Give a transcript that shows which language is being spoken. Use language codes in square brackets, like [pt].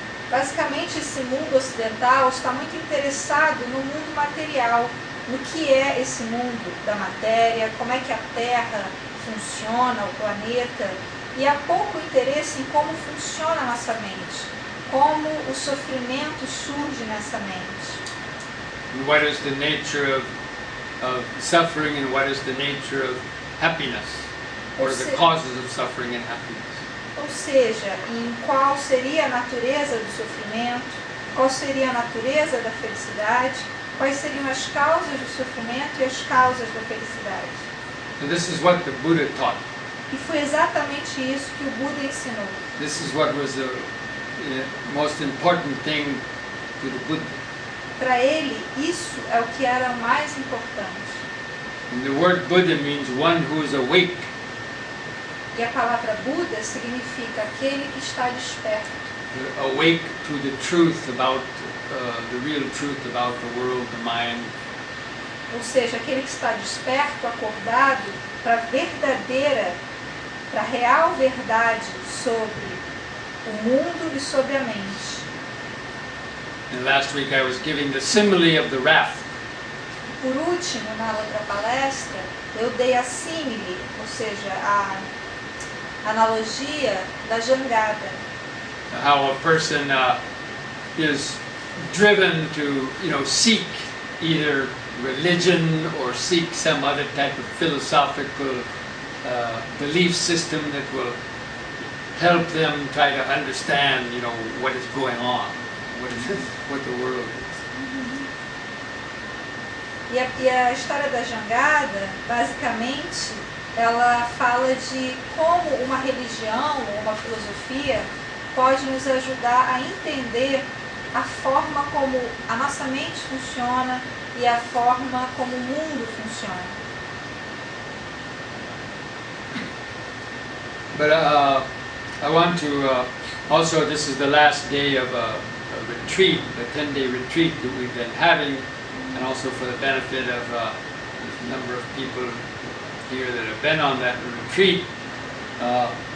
[pt] Basicamente, esse mundo ocidental está muito interessado no mundo material, no que é esse mundo da matéria, como é que a Terra funciona, o planeta, e há pouco interesse em como funciona a nossa mente, como o sofrimento surge nessa mente. [en] And what is the nature of suffering, and what is the nature of happiness? What are the causes of suffering and happiness? [pt] Ou seja, em qual seria a natureza do sofrimento, qual seria a natureza da felicidade, quais seriam as causas do sofrimento e as causas da felicidade. [en] And this is what the Buddha taught. [pt] E foi exatamente isso que o Buda ensinou. [en] This is what was the most important thing to the Buddha. [pt] Para ele, isso é o que era o mais importante. [en] And the word Buddha means one who is awake. [pt] E a palavra Buda significa aquele que está desperto. [en] Awake to the truth about the real truth about the world, the mind. [pt] Ou seja, aquele que está desperto, acordado para a verdadeira, para a real verdade sobre o mundo e sobre a mente. [en] And last week I was giving the simile of the raft. [pt] Por último, na outra palestra, eu dei a símile, ou seja, a analogia da jangada. [en] How a person is driven to, seek either religion or seek some other type of philosophical belief system that will help them try to understand, what is going on, what the world is. [pt] E a história da jangada, basicamente, ela fala de como uma religião ou uma filosofia pode nos ajudar a entender a forma como a nossa mente funciona e a forma como o mundo funciona. [en] But I want to also, this is the last day of a retreat, a 10-day retreat that we've been having, and also for the benefit of a number of people here that have been on that retreat, I